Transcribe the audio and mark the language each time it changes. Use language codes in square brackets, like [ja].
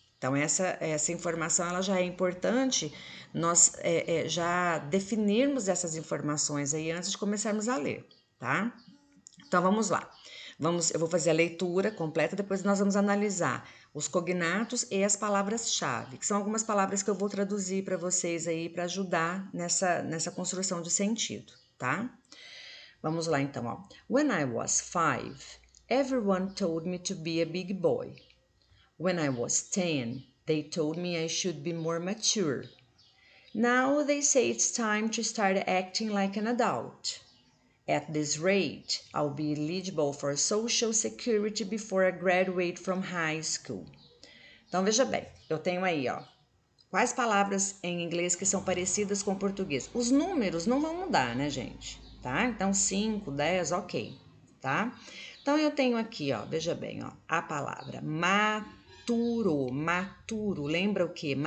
[pt] Então, essa informação ela já é importante nós já definirmos essas informações aí antes de começarmos a ler, tá? Então, vamos lá. Eu vou fazer a leitura completa, depois nós vamos analisar os cognatos e as palavras-chave, que são algumas palavras que eu vou traduzir para vocês aí para ajudar nessa construção de sentido, tá? Vamos lá então, ó. [en] When I was 5, everyone told me to be a big boy. When I was 10, they told me I should be more mature. Now they say it's time to start acting like an adult. At this rate, I'll be eligible for Social Security before I graduate from high school. [pt] Então veja bem, eu tenho aí, ó, quais palavras em inglês que são parecidas com o português? Os números não vão mudar, né, gente? Tá? Então 5, 10, ok, tá? Então eu tenho aqui, ó, veja bem, ó, a palavra maturo, lembra o quê?